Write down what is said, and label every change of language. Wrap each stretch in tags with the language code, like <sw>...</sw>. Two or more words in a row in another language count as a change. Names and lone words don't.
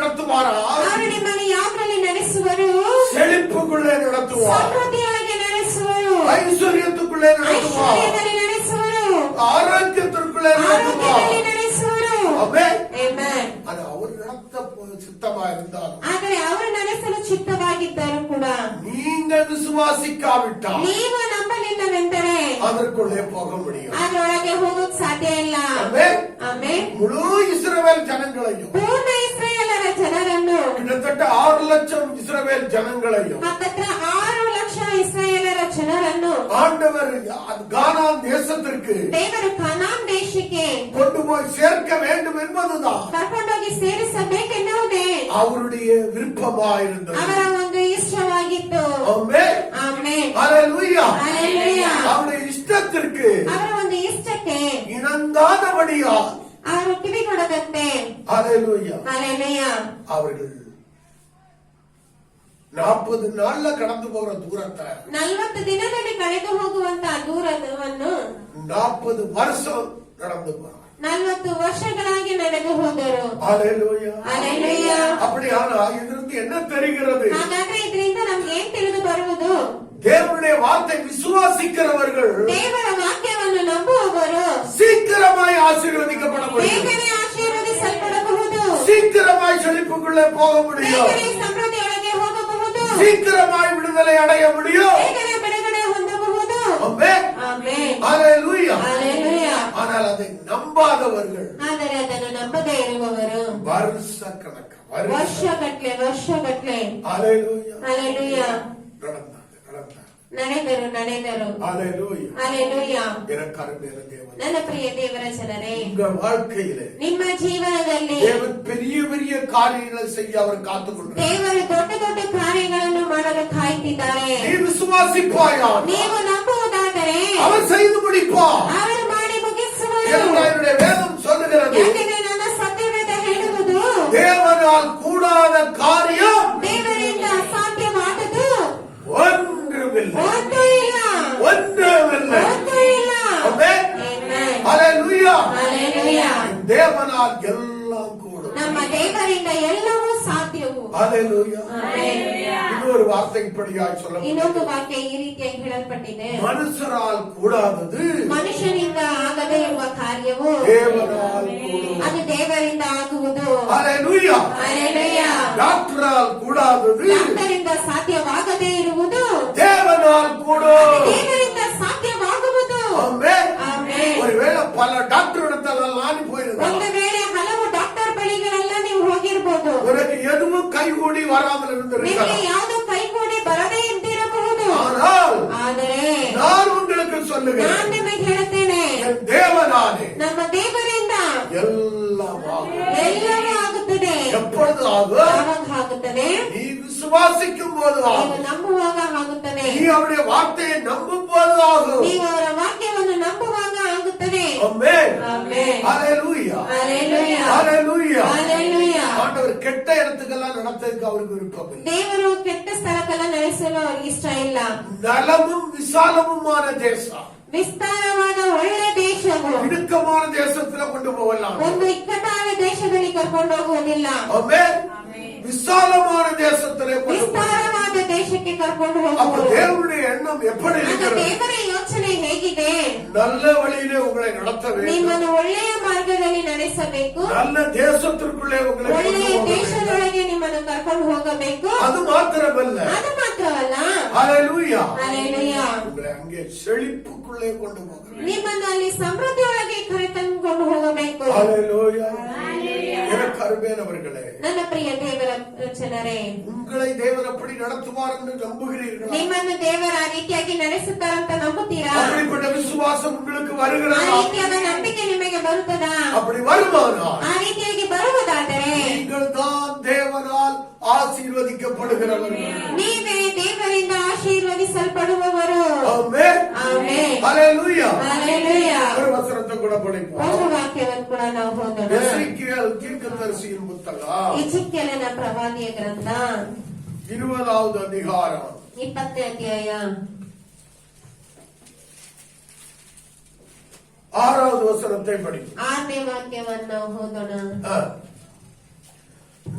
<ta>நடத்துவாரா?</ta> <kn>ಅವರು ನಿಮ್ಮನ್ನು ಯಾವ್ದ್ರಲ್ಲಿ ನಡೆಸುವರು?</kn> <ta>செழிப்புக்குள்ளே நடத்துவார்,</ta> <kn>ಸಮೃದ್ಧಿಯೊಳಗೆ ನಡೆಸುವರು,</kn> <ta>ஐஸ்வர்யத்துக்குள்ளே நடத்துவார்,</ta> <kn>ಐಶ್ವರ್ಯದಲ್ಲಿ ನಡೆಸುವರು,</kn> <ta>ஆரோக்கியத்திற்குள்ளே நடத்துவார்.</ta> <kn>ಆರೋಗ್ಯದಲ್ಲಿ ನಡೆಸುವರು.</kn> <ta>ஆமென்.</ta> <kn>Amen.</kn> <ta>அது அவர் நடத்த சித்தமா இருந்தாலும்</ta> <kn>ಆದರೆ ಅವರು ನಡೆಸಲು ಚಿತ್ತವಾಗಿದ್ದರೂ ಕೂಡ</kn> <ta>நீங்கள் விசுவாசிக்காவிட்டால்</ta> <kn>ನೀವು ನಂಬಲಿಲ್ಲವೆಂದರೆ</kn> <ta>அதற்குள்ளே போக முடியும்.</ta> <kn>ಅದರೊಳಗೆ ಹೋಗೋಕ್ ಸಾಧ್ಯ ಇಲ್ಲ.</kn> <ta>ஆமென்.</ta> <kn>ಆಮೇಲೆ</kn> <ta>முழு இஸ்ரவேல் ஜனங்களையும்,</ta> <kn>ಪೂರ್ಣ ಇಸ್ರಾಯೇಲರ ಜನರನ್ನು,</kn> <ta>கிட்டத்தட்ட 6 லட்சம் இஸ்ரவேல் ஜனங்களையும்</ta> <kn>ಹತ್ತತ್ರ 6 ಲಕ್ಷ ಇಸ್ರಾಯೇಲರ ಜನರನ್ನು</kn> <ta>ஆண்டவர் கானான் தேசத்திற்கு</ta> <kn>ದೇವರು ಕಾನಾನ್ ದೇಶಕ್ಕೆ</kn> <ta>கொண்டு போய் சேர்க்க வேண்டும் என்பதுதான்</ta> <kn>ಕರ್ಕೊಂಡೋಗಿ ಸೇರಿಸಬೇಕೆನ್ನುವುದೇ</kn> <ta>அவருடைய விருப்பமாயிருந்தது.</ta> <kn>ಅವರ ಒಂದು ಇಷ್ಟವಾಗಿತ್ತು.</kn> <ta>ஆமென்.</ta> <kn>ಆಮೇಲೆ</kn> <ta>ஹalleluya.</ta> <kn>ஹalleluya.</kn> <ta>அவருடைய இஷ்டத்திற்கு</ta> <kn>ಅವರ ಒಂದು ಇಷ್ಟಕ್ಕೆ</kn> <ta>இணங்காதபடியா</ta> <kn>ಅವರು ಕಿವಿಗೊಡದಂತೆ</kn> <ta>ஹalleluya</ta> <kn>ஹalleluya</kn> <ta>அவர்கள் 40 நாள்ல கடந்து போற தூரத்தை</ta> <kn>40 ದಿನದಲ್ಲಿ ಕಳೆದು ಹೋಗುವಂತಹ ದೂರವನ್ನು</kn> <ta>40 வருஷம் நடந்து போறார்.</ta> <kn>40 ವರ್ಷಗಳಾಗಿ ನಡೆದು ಹೋದರು.</kn> <ta>ஹalleluya.</ta> <kn>ஹalleluya.</kn> <ta>அப்படியானா இதிலிருந்து என்ன தெரிகிறது?</ta> <kn>ಹಾಗಾದ್ರೆ ಇದರಿಂದ ನಮ್ಗೆ ಏನ್ ತಿಳಿದು ಬರುವುದು?</kn> <ta>தேவனுடைய வார்த்தை விசுவாசிக்கிறவர்கள்</ta> <kn>ದೇವರ ವಾಕ್ಯವನ್ನು ನಂಬುವವರು</kn> <ta>சீக்கிரமாய் ஆசீர்வதிக்கப்பட முடியும்,</ta> <kn>ಬೇಗನೆ ಆಶೀರ್ವದಿಸಲ್ಪಡಬಹುದು,</kn> <ta>சீக்கிரமாய் செழிப்புக்குள்ளே போக முடியும்,</ta> <kn>ಬೇಗನೆ ಸಮೃದ್ಧಿಯೊಳಗೆ ಹೋಗಬಹುದು,</kn> <ta>சீக்கிரமாய் விடுதலை அடைய முடியும்.</ta> <kn>ಬೇಗನೆ ಬಿಡುಗಡೆ ಹೊಂದಬಹುದು.</kn> <ta>ஆமென்.</ta> <kn>ಆಮೆನ್.</kn> <ta>ஹalleluya.</ta> <kn>ஹalleluya.</kn> <ta>ஆனால் அதை நம்பாதவர்கள்</ta> <kn>ಆದರೆ ಅದನ್ನು ನಂಬದೇ ಇರುವವರು</kn> <ta>வருஷக்கணக்கு</ta> <kn>ವರ್ಷಗಟ್ಲೆ</kn> <ta>ஹalleluya</ta> <kn>ஹalleluya</kn> <ta>நடந்தாங்க.</ta> <kn>ನಡೆದರು.</kn> <ta>ஹalleluya.</ta> <kn>ஹalleluya.</kn> <ta>எனக்கு அருமையான தேவன்,</ta> <kn>ನನ್ನ ಪ್ರಿಯ ದೇವರ ಜನರೇ,</kn> <ta>உங்க வாழ்க்கையிலே</ta> <kn>ನಿಮ್ಮ ಜೀವನದಲ್ಲಿ</kn> <ta>தேவன் பெரிய பெரிய காரியங்களை செய்ய அவர் காத்துக்கொண்டிருக்கிறார்.</ta> <kn>ದೇವರು ದೊಡ್ಡ ದೊಡ್ಡ ಕಾರ್ಯಗಳನ್ನು ಮಾಡಲು ಕಾಯ್ತಿದ್ದಾರೆ.</kn> <ta>நீ விசுவாசிப்பாயா,</ta> <kn>ನೀವು ನಂಬುವುದಾದರೆ</kn> <ta>அவர் செய்து முடிப்பார்.</ta> <kn>ಅವರು ಮಾಡಿ ಮುಗಿಸುವರು.</kn> <ta>என்னுடைய வேதம் சொல்லுகிறது,</ta> <kn>ಯಾಕೆಂದ್ರೆ ನನ್ನ ಸತ್ಯವೇದ ಹೇಳುವುದು,</kn> <ta>தேவனால் கூடாத காரியம்</ta> <kn>ದೇವರಿಂದ ಅಸಾಧ್ಯವಾದದ್ದು</kn> <ta>ஒன்றுமில்லை,</ta> <kn>ಒಂದೂ ಇಲ್ಲ.</kn> <ta>ஒன்றுமில்லை. ஆமென்.</ta> <kn>Amen.</kn> <ta>ஹalleluya.</ta> <kn>ஹalleluya.</kn> <ta>தேவனால் எல்லாம் கூடும்.</ta> <kn>ನಮ್ಮ ದೇವರಿಂದ ಎಲ್ಲವೂ ಸಾಧ್ಯವು.</kn> <ta>ஹalleluya.</ta> <kn>Amen.</kn> <ta>இன்னொரு வார்த்தை இப்படியாய் சொல்ல,</ta> <kn>ಇನ್ನೊಂದು ವಾಕ್ಯ ಈ ರೀತಿಯಾಗಿ ಹೇಳಲ್ಪಟ್ಟಿದೆ,</kn> <ta>மனுஷரால் கூடாதது</ta> <kn>ಮನುಷ್ಯನಿಂದ ಆಗದೇ ಇರುವ ಕಾರ್ಯವು</kn> <ta>தேவனால் கூடும்.</ta> <kn>ಅದು ದೇವರಿಂದ ಆಗುವುದು.</kn> <ta>ஹalleluya.</ta> <kn>ಹಲ್ಲೆಲೂಯಾ.</kn> <ta>டாக்டரால் கூடாதது</ta> <kn>ಡಾಕ್ಟರಿಂದ ಸಾಧ್ಯವಾಗದೇ ಇರುವುದು</kn> <ta>தேவனால் கூடும்.</ta> <kn>ದೇವರಿಂದ ಸಾಧ್ಯವಾಗುವುದು.</kn> <ta>ஆமென்.</ta> <kn>ಆಮೆನ್.</kn> <ta>ஒருவேளை பல டாக்டர் இடத்தெல்லாம் நீ போயிருந்தா,</ta> <kn>ಒಂದು ವೇಳೆ ಹಲವು ಡಾಕ್ಟರ್ ಬಳಿಗಳೆಲ್ಲ ನೀವು ಹೋಗಿರ್ಬೋದು,</kn> <ta>உனக்கு எதுவும் கைகூடி வராமல்</ta> <kn>ನಿಮಗೆ</kn> <ta>இருந்திருக்கலாம்.</ta> <kn>ಯಾವುದು ಕೈಗೂಡಿ ಬರದೇ ಇದ್ದಿರಬಹುದು.</kn> <ta>ஆனால்</ta> <kn>ಆದರೆ</kn> <ta>நான் உங்களுக்கு</ta> <kn>ನಾನ್</kn> <ta>சொல்லுகிறேன்,</ta> <kn>ನಿಮಗೆ ಹೇಳುತ್ತೇನೆ,</kn> <ta>என் தேவனானே</ta> <kn>ನಮ್ಮ ದೇವರಿಂದ</kn> <ta>எல்லாம் ஆகும்.</ta> <kn>ಎಲ್ಲವೂ ಆಗುತ್ತದೆ.</kn> <ta>எப்பொழுது ஆகும்?</ta> <kn>ಯಾವಾಗ ಆಗುತ್ತದೆ?</kn> <ta>நீ விசுவாசிக்கும் போது</ta> <kn>ನೀವು</kn> <ta>ஆகும்.</ta> <kn>ನಂಬುವಾಗ ಆಗುತ್ತದೆ.</kn> <ta>நீ அவருடைய வார்த்தையை நம்பும் போது ஆகும்.</ta> <kn>ನೀವು ಅವರ ವಾಕ್ಯವನ್ನು ನಂಬುವಾಗ ಆಗುತ್ತದೆ.</kn> <ta>ஆமென்.</ta> <kn>ಆಮೆನ್.</kn> <ta>ஹalleluya.</ta> <kn>ಹಲ್ಲೆಲೂಯಾ.</kn> <ta>ஹalleluya.</ta> <kn>ಹಲ್ಲೆಲೂಯಾ.</kn> <ta>ஆண்டவர் கெட்ட இடத்துக்கெல்லாம் நடத்துறதுக்கு அவருக்கு விருப்பம் இல்லை.</ta> <kn>ದೇವರು ಕೆಟ್ಟ ಸ್ಥಳಕ್ಕೆಲ್ಲ ನಡೆಸಲು ಅವ್ರಿಗೆ ಇಷ್ಟ ಇಲ್ಲ.</kn> <ta>நலமும் விசாலமுமான தேசம்,</ta> <kn>ವಿಸ್ತಾರವಾದ ಒಳ್ಳೆ ದೇಶವು</kn> <ta>இடுக்கமான தேசத்துல கொண்டு போகலாம்.</ta> <kn>ಒಂದು ಇಕ್ಕಟ್ಟಾದ ದೇಶದಲ್ಲಿ ಕರ್ಕೊಂಡು ಹೋಗುವುದಿಲ್ಲ.</kn> <ta>ஆமென். விசாலமான தேசத்திலே கொண்டு போகலாம்.</ta> <kn>ವಿಸ್ತಾರವಾದ ದೇಶಕ್ಕೆ ಕರ್ಕೊಂಡು</kn> <ta>அப்ப</ta> <kn>ಹೋಗುವುದು.</kn> <ta>தேவனுடைய எண்ணம் எப்படி</ta> <kn>ಆಗ</kn> <ta>இருக்கிறது?</ta> <kn>ದೇವರ ಯೋಚನೆ ಹೇಗಿದೆ?</kn> <ta>நல்ல வழியிலே உங்களை நடத்த வேண்டும்,</ta> <kn>ನಿಮ್ಮನ್ನು ಒಳ್ಳೆಯ ಮಾರ್ಗದಲ್ಲಿ ನಡೆಸಬೇಕು,</kn> <ta>நல்ல தேசத்திற்குள்ளே உங்களை கொண்டு</ta> <kn>ಒಳ್ಳೆಯ</kn> <ta>போக வேண்டும்.</ta> <kn>ದೇಶದೊಳಗೆ ನಿಮ್ಮನ್ನು ಕರ್ಕೊಂಡು ಹೋಗಬೇಕು.</kn> <ta>அது மாத்திரமல்ல,</ta> <kn>ಅದು ಮಾತ್ರವಲ್ಲ,</kn> <ta>ஹalleluya,</ta> <kn>ಹಲ್ಲೆಲೂಯಾ,</kn> <ta>உங்களை அங்கே செழிப்புக்குள்ளே கொண்டு போக வேண்டும்.</ta> <kn>ನಿಮ್ಮನ್ನು ಅಲ್ಲಿ ಸಮೃದ್ಧಿಯೊಳಗೆ ಕರೆತಂದುಕೊಂಡು ಹೋಗಬೇಕು.</kn> <ta>ஹalleluya. எனக்கு அருமையானவர்களே,</ta> <kn>ನನ್ನ ಪ್ರಿಯ ದೇವರ ಜನರೇ,</kn> <ta>உங்களை தேவன் அப்படி நடத்துவார் என்று நம்புகிறீர்களா?</ta> <kn>ನಿಮ್ಮನ್ನು ದೇವರ ಆ ರೀತಿಯಾಗಿ ನಡೆಸುತ್ತಾರಂತ ನಂಬುತ್ತೀರಾ?</kn> <ta>அப்படிப்பட்ட விசுவாசம் உங்களுக்கு</ta> <kn>ಆ</kn> <ta>வருகிறதா?</ta> <kn>ರೀತಿಯಾದ ನಂಬಿಕೆ ನಿಮಗೆ ಬರುತ್ತದಾ?</kn> <ta>அப்படி வருமானால்</ta> <kn>ಆ ರೀತಿಯಾಗಿ ಬರುವುದಾದರೆ</kn> <ta>நீங்கள் தான் தேவனால் ஆசீர்வதிக்கப்படுகிறவர்கள்.</ta> <kn>ನೀವೇ ದೇವರಿಂದ ಆಶೀರ್ವದಿಸಲ್ಪಡುವವರು.</kn> <ta>ஆமென்.</ta> <kn>ಆಮೆನ್.</kn> <ta>ஹalleluya.</ta> <kn>ಹಲ್ಲೆಲೂಯಾ.</kn> <ta>ஒரு வசனத்தை கூட படிப்போம்.</ta> <kn>ಒಂದು ವಾಕ್ಯವನ್ನು ಕೂಡ ನಾವು ಓದೋಣ.</kn> <ta>எசேக்கியேல் தீர்க்கதரிசியின் புத்தகம்</ta> <kn>ಎಜೆಕಿಯೇಲನ ಪ್ರವಾದಿಯ ಗ್ರಂಥ</kn> <ta>20வது அதிகாரம்</ta> <kn>20ನೇ ಅಧ್ಯಾಯ</kn> <ta>6வது வசனத்தை படிப்போம்.</ta> <kn>6ನೇ ವಾಕ್ಯವನ್ನು ಓದೋಣ.</kn>